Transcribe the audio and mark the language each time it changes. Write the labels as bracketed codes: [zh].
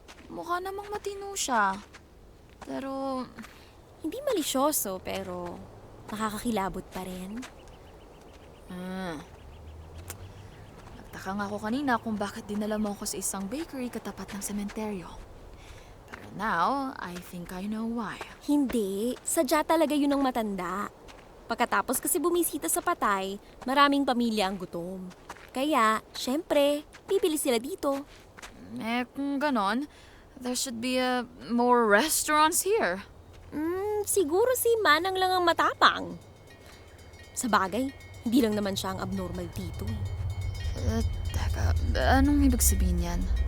[tl] Mukha namang matino siya. Pero... Hindi malisyoso, pero nakakakilabot pa rin. Nagtaka nga ako kanina kung bakit dinala mo ako sa isang bakery katapat ng sementeryo. [en] Pero now, I think I know why. [tl] Hindi. Sadya talaga yun ang matanda. Pagkatapos kasi bumisita sa patay, maraming pamilya ang gutom. Kaya, syempre, bibili sila dito. Kung ganon, [en] there should be more restaurants here. [tl] Siguro si Manang lang ang matapang. Sa bagay, hindi lang naman siya ang abnormal dito. Teka, anong ibig sabihin yan?